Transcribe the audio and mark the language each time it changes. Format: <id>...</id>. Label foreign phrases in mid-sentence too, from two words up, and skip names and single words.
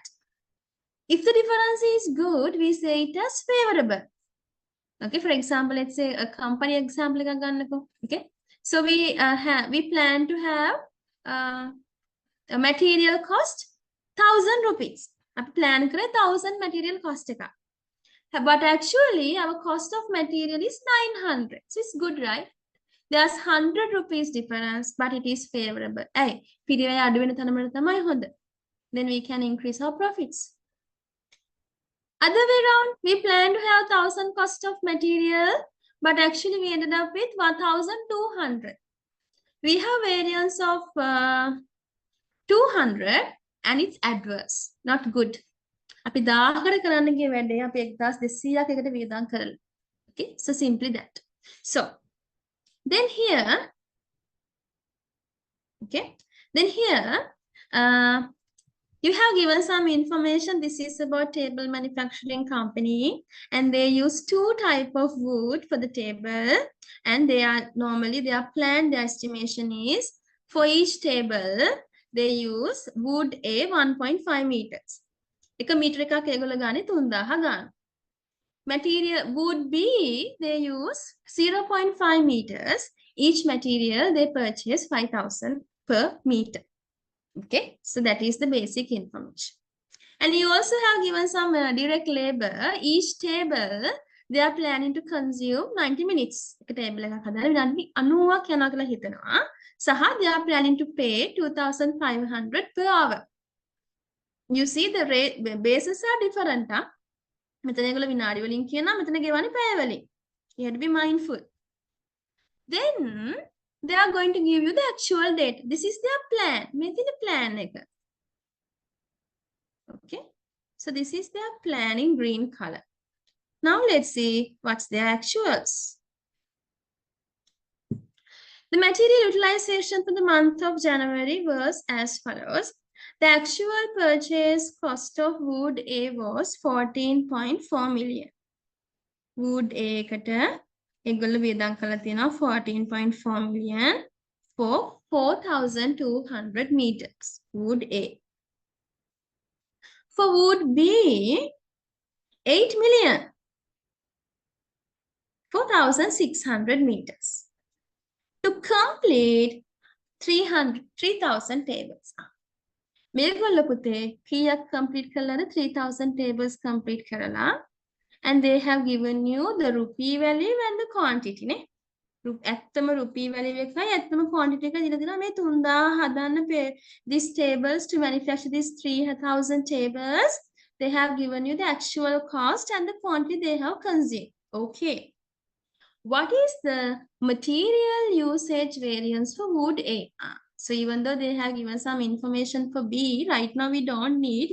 <en>If the difference is good, we say it as favorable. Okay, for example, let's say a company example. Okay, so we plan to have a material cost 1,000 rupees.</en> <si>අපි plan කර 1,000</si> <en>material cost</en> <si>එක.</si> <en>But actually, our cost of material is 900. So it's good, right? There's 100 rupees difference, but it is favorable. Hey, then we can increase our profits. Other way around, we plan to have 1,000 cost of material, but actually we ended up with 1,200. We have variance of 200 and it's adverse, not good.</en> <si>අපි 1000කට කරන්න ගිය වැඩේ අපි 1200ක් එකට වියදම් කරලා.</si> <en>Okay, so simply that. So then here, okay, then here, you have given some information. This is about table manufacturing company, and they use 2 type of wood for the table, and they are normally their plan, their estimation is for each table they use wood A 1.5 meters.</en> <si>එක මීටර එකක් ඒගොල්ලෝ ගානේ 3000 ගන්න.</si> <en>Material wood B, they use 0.5 meters. Each material they purchase 5,000 per meter. Okay, so that is the basic information. And you also have given some direct labor. Each table they are planning to consume 90 minutes.</en> <si>එක table එකක් හදලා විනාඩි 90ක් යනවා කියලා හිතනවා.</si> <en>සහ they are planning to pay 2,500 per hour. You see the rate bases are different.</en> <si>මෙතන ඒගොල්ලෝ විනාඩි වලින් කියනවා, මෙතන ගෙවන්නේ පැය වලින්.</si> <en>You have to be mindful. Then they are going to give you the actual data. This is their plan.</en> <si>මේ තියෙන plan එක.</si> <en>Okay. So this is their plan in green color. Now let's see what's their actuals. The material utilization for the month of January was as follows. The actual purchase cost of wood A was 14.4 million. Wood A</en> <si>එකට ඒගොල්ලෝ වියදම් කරලා තියෙනවා</si> <en>14.4 million for 4,200 meters. Wood A. For wood B, 8 million, 4,600 meters. To complete 3,000 tables.</en> <si>මේගොල්ලෝ පුතේ කීයක් complete කළාද?</si> <en>3,000 tables complete කරලා. And they have given you the rupee value and the quantity.</en> <si>නේ? ඇත්තම</si> <en>rupee value</en> <si>එකයි ඇත්තම quantity එක දීලා දෙනවා. මේ 3000 හදන්න</si> <en>these tables to manufacture these 3,000 tables. They have given you the actual cost and the quantity they have consumed. Okay. What is the material usage variance for wood A? So even though they have given some information for B, right now we don't need.</en>